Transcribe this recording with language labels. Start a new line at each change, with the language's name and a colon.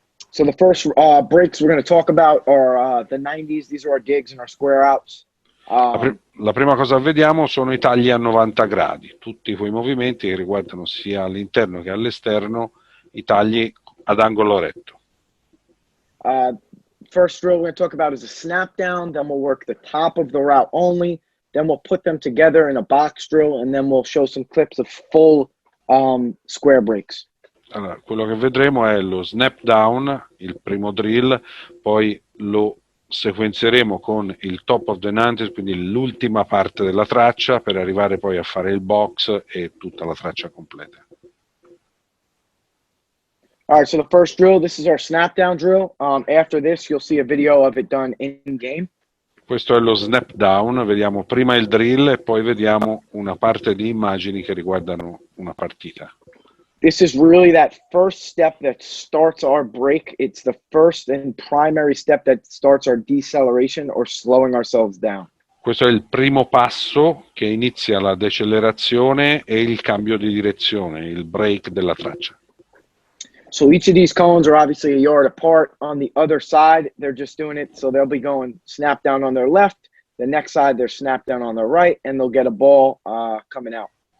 English: So the first breaks we're going to talk about are the 90s. These are our digs and our square outs.
Italian: La prima cosa che vediamo sono i tagli a 90 gradi, tutti quei movimenti che riguardano sia all'interno che all'esterno, i tagli ad angolo retto.
English: First drill we're going to talk about is a snap down, then we'll work the top of the route only, then we'll put them together in a box drill, and then we'll show some clips of full square breaks.
Italian: Allora, quello che vedremo è lo snap down, il primo drill, poi lo sequenzieremo con il top of the 90s, quindi l'ultima parte della traccia, per arrivare poi a fare il box e tutta la traccia completa.
English: All right, so the first drill, this is our snap down drill. After this, you'll see a video of it done in game.
Italian: Questo è lo snap down, vediamo prima il drill e poi vediamo una parte di immagini che riguardano una partita.
English: This is really that first step that starts our break. It's the first and primary step that starts our deceleration or slowing ourselves down.
Italian: Questo è il primo passo che inizia la decelerazione e il cambio di direzione, il break della traccia.
English: So each of these cones are obviously a yard apart. On the other side, they're just doing it. So they'll be going snap down on their left. The next side, they're snap down on their right, and they'll get a ball coming out.